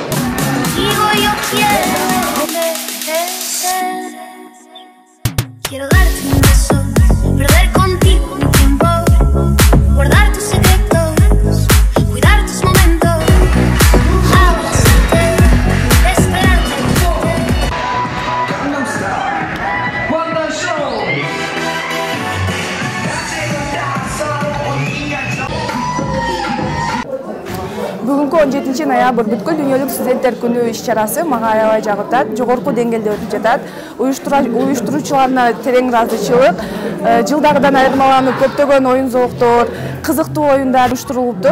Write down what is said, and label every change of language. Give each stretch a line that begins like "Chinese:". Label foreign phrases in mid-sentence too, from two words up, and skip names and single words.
Spanish: Quiero darte un beso, perder contigo mi tiempo, guardar tus secretos, cuidar tus momentos, abrazarte, esperarte. Gangnam Style, Wonder Show.
Kyrgyz: Бүгүнкү 17 ноябрь бүткүл дүйнөлүк студенттер күнү иш-чарасы мага аябай жагат, жогорку деңгээлде өтүп жатат. Уюштуруучуларына терең ыраазычылык, жылдагыдан айырмаланып көптөгөн оюн зооктор, кызыктуу оюндар уюштурулуптур.